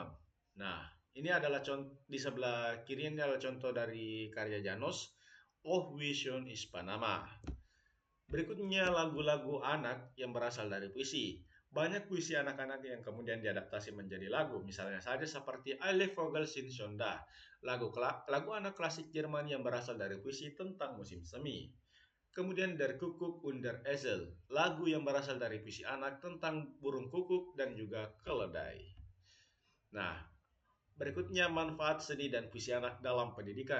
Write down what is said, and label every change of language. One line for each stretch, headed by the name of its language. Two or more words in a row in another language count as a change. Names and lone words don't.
Indonesian: Nah, ini adalah contoh di sebelah kiri ini adalah contoh dari karya Janos, Oh, Vision is Panama. Berikutnya lagu-lagu anak yang berasal dari puisi. Banyak puisi anak-anak yang kemudian diadaptasi menjadi lagu, misalnya saja seperti Alle Vogel sind schon da, lagu anak klasik Jerman yang berasal dari puisi tentang musim semi. Kemudian Der Kuckuck und der Esel, lagu yang berasal dari puisi anak tentang burung kukuk dan juga keledai. Nah, berikutnya manfaat seni dan puisi anak dalam pendidikan.